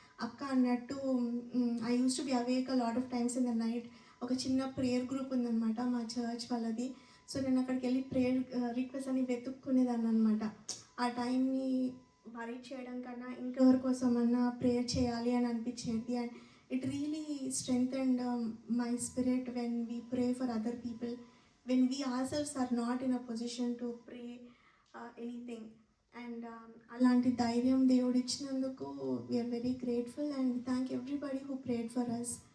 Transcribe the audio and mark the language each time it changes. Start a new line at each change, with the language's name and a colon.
Telugu: అక్క అన్నట్టు
English: I use to be awake a lot of times in the night.
Telugu: ఒక చిన్న ప్రేయర్ గ్రూప్ ఉందన్నమాట మా చర్చ్ వాళ్ళది. సో నేను అక్కడికి వెళ్ళి ప్రేయర్ రిక్వెస్ట్ అని వెతుక్కునేదాన్ని అనమాట. ఆ టైంని వరీ చేయడం కన్నా ఇంకెవరి కోసమన్నా ప్రేయర్ చేయాలి అని అనిపించేది. And
English: it really strengthened my spirit when we pray for other people, when we ourselves are not in a position to pray anything. And
Telugu: అలాంటి ధైర్యం దేవుడు ఇచ్చినందుకు
English: We are very grateful and thank everybody who prayed for us.